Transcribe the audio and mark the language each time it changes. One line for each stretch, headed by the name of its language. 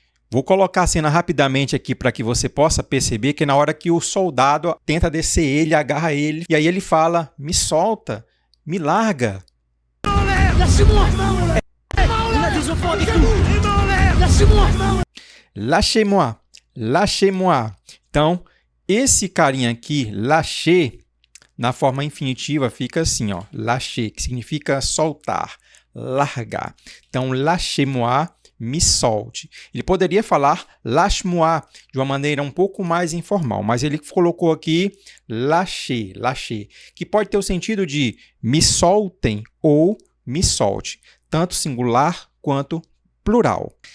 Portuguese: Vou colocar a cena rapidamente aqui para que você possa perceber que na hora que o soldado tenta descer ele, agarra ele, e aí ele fala, me solta, me larga.
French: Lâchez-moi. On a des enfants avec nous. Lâchez-moi. Lâchez-moi, lâchez-moi.
Portuguese: Então, esse carinha aqui, lâcher, na forma infinitiva fica assim, lâcher, que significa soltar, largar. Então,
French: lâchez-moi,
Portuguese: me solte. Ele poderia falar
French: lâche-moi
Portuguese: de uma maneira um pouco mais informal, mas ele colocou aqui lâcher, lâcher, que pode ter o sentido de me soltem ou me solte, tanto singular quanto plural.